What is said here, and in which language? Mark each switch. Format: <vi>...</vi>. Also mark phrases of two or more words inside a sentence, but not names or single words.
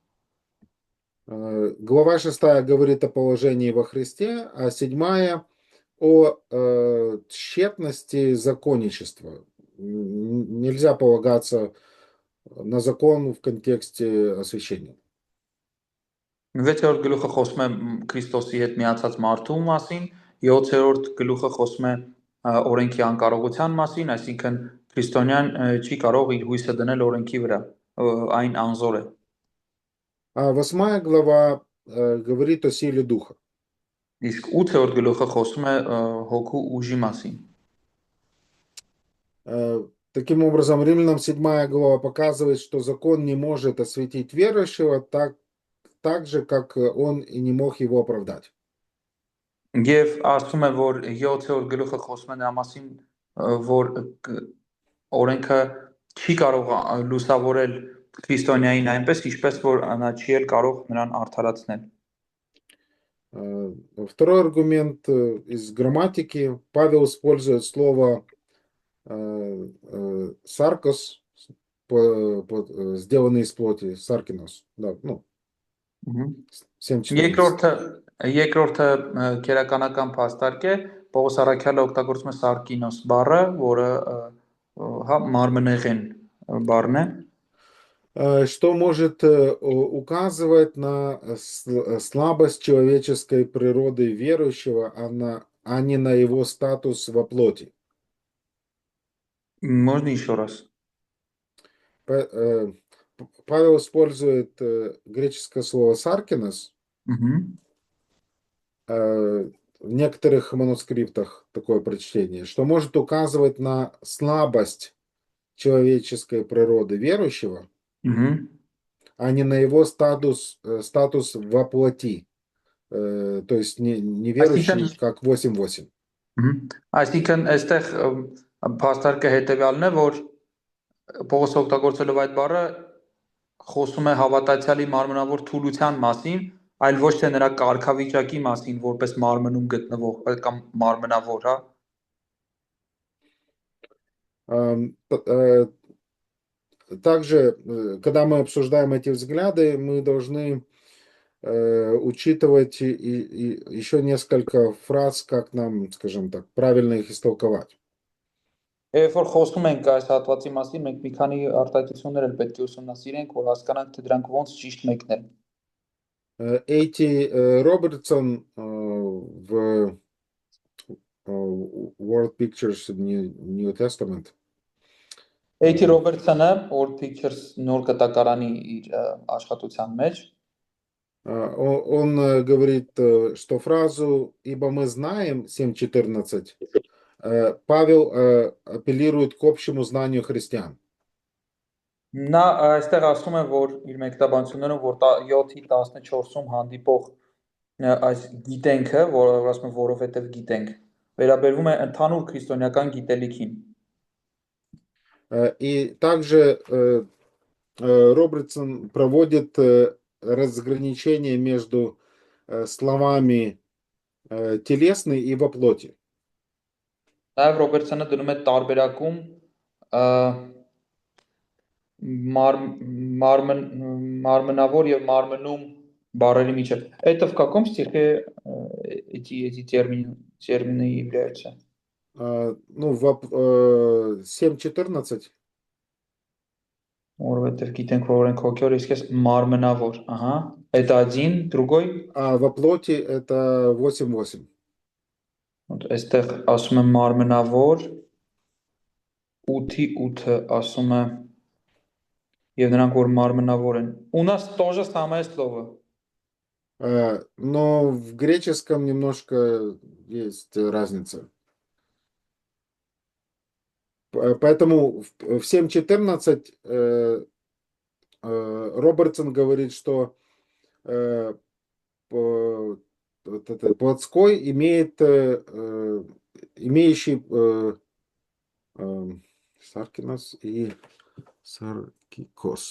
<ru>Глава 6 говорит о положении во Христе, а 7 о тщетности законничества. Нельзя полагаться на закон в контексте освящения.</ru> <hy>6-րդ գլուխը խոսում է Քրիստոսի հետ միացած մարդու մասին, 7-րդ գլուխը խոսում է օրենքի անկարողության մասին, այսինքն քրիստոնյան չի կարող իր հույսը դնել օրենքի վրա, այն անզոր է։</hy> <ru>А 8 глава говорит о силе духа.</ru> <hy>Իսկ 8-րդ գլուխը խոսում է հոգու уժի մասին։</hy> <ru>Таким образом, Римлянам 7 глава показывает, что закон не может осветить верующего так же, как он и не мог его оправдать.</ru> <hy>Եվ ասում է, որ 7-րդ գլուխը խոսում է նրա մասին, որ օրենքը չի կարող լուսավորել քրիստոնյային այնպես, ինչպես որ նա չի էլ կարող նրան արդարացնել։</hy> <ru>Второй аргумент из грамматики. Павел использует слово саркос, сделанный из плоти, саркинос. Да, ну, 7:14.</ru> <hy>Երկրորդը քերականական փաստարկ է, Պողոս առաքյալը օգտագործում է սարկինոս բառը, որը հա մարմնեղեն բառն է,</hy> <ru>что может указывать на слабость человеческой природы верующего, а не на его статус во плоти. Можно еще раз. Павел использует греческое слово «саркинос». В некоторых манускриптах такое прочтение, что может указывать на слабость человеческой природы верующего, а не на его статус во плоти. То есть не верующий, как 8:8.</ru> <hy>Այսինքն այստեղ փաստարկը հետեւյալն է, որ Պողոս օգտագործելով այդ բառը խոսում է հավատացյալի մարմնավոր թուլության մասին, այլ ոչ թե նրա կարգավիճակի մասին, որպես մարմնում գտնվող կամ մարմնավոր, հա։</hy> <ru>Также, когда мы обсуждаем эти взгляды, мы должны учитывать и еще несколько фраз, как нам, скажем так, правильно их истолковать.</ru> <hy>Երբ որ խոսում ենք այս հատվածի մասին, մենք մի քանի արտահայտություններ էլ պետք է ուսումնասիրենք, որ հասկանանք, թե դրանք ոնց ճիշտ մեկնել։</hy> <ru>Эйти Робертсон в World Pictures New Testament.</ru> <hy>Էյթի Ռոբերտսոնը World Pictures նոր կտակարանի իր աշխատության մեջ</hy> <ru>он говорит, что фразу «ибо мы знаем» 7:14 Павел апеллирует к общему знанию христиан.</ru> <hy>Նա այստեղ ասում է, որ իր մեկնաբանություններում, որ 7:14-ում հանդիպող այս գիտենքը, որը ասում է որովհետև գիտենք, վերաբերվում է ընդհանուր քրիստոնեական գիտելիքին։</hy> <ru>И также Робертсон проводит разграничение между словами телесный и во плоти.</ru> <hy>Նաև Ռոբերտսոնը դնում է տարբերակում մարմնավոր եւ մարմնում բառերի միջև։</hy> <ru>Это в каком стихе эти термины являются? Ну, 7:14.</ru> <hy>Որովհետև գիտենք, որ ենք հոգեոր, իսկ էս մարմնավոր, ահա,</hy> <ru>это один, другой, А во плоти это 8:8.</ru> <hy>вот այստեղ ասում է մարմնավոր 8:8-ը ասում է եւ նրանք որ մարմնավոր են։</hy> <ru>У нас то же самое слово. Но в греческом немножко есть разница. Поэтому в 7:14 Робертсон говорит, что плотской имеющий саркинос и саркикос.</ru>